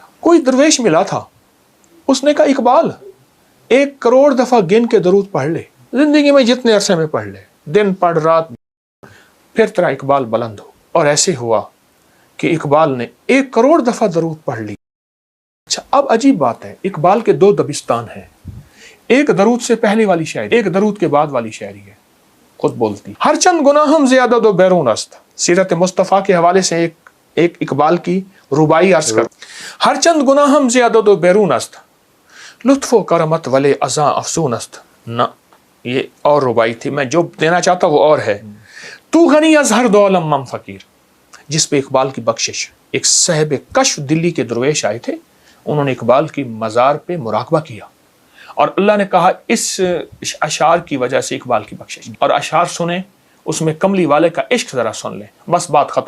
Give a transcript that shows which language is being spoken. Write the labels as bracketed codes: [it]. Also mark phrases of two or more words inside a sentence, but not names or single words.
[ur] کوئی درویش ملا تھا، اس نے کہا اقبال 1 کروڑ دفعہ گن کے درود پڑھ لے، زندگی میں جتنے عرصے میں پڑھ لے، دن پڑھ رات، پھر تیرا اقبال بلند ہو۔ اور ایسے ہوا کہ اقبال نے 1 کروڑ دفعہ درود پڑھ لی۔ اچھا، اب عجیب بات ہے، اقبال کے 2 دبستان ہیں، ایک درود سے پہلے والی شاعری، ایک درود کے بعد والی شاعری ہے، خود بولتی۔ [fa] ہر چند گناہم زیادہ دو بیرون است، [ur] سیرت مصطفیٰ کے حوالے سے ایک اقبال کی ربائی عرض کر۔ [fa] ہر چند گناہم زیادہ دو بیرون است، لطف و کرمت ولے ازاں افسون است۔ [ur] نہ، یہ اور ربائی تھی، میں جو دینا چاہتا وہ اور ہے۔ [fa] تو غنی از ہر دو عالم مم فقیر، [ur] جس پہ اقبال کی بخشش۔ ایک صاحب کشف دلی کے درویش آئے تھے، انہوں نے اقبال کی مزار پہ مراقبہ کیا، اور اللہ نے کہا اس اشعار کی وجہ سے اقبال کی بخشش، اور اشعار سنیں اس میں کملی والے کا عشق ذرا سن لیں، بس بات ختم۔